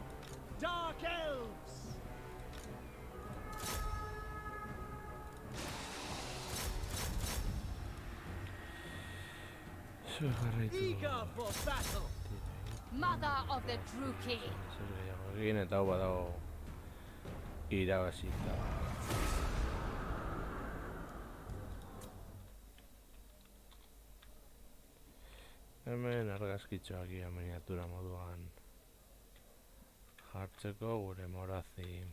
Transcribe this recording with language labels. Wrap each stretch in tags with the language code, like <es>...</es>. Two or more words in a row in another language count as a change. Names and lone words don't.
<en>Dark elves!</en> <eu>Zuek jarraitu.</eu> <en>Eager for battle! Mother of the Druki.</en> <eu>Zer gehiago egin eta hau badago irabazita. Hemen argazkitxoak ia miniatura moduan jartzeko gure morazi</eu>